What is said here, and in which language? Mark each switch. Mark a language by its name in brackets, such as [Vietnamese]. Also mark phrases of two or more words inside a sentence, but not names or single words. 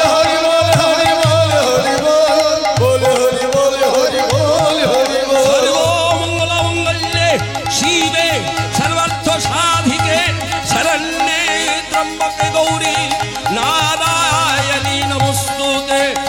[Hindi] हरि बोल हरि बोल हरि बोल हरि बोल हरि बोल हरि बोल [Sanskrit] सर्वो मंगल मंगल्ये शिवे सर्वार्थ साधिके शरण्ये त्र्यंबके गौरी नारायणी नमोस्तुते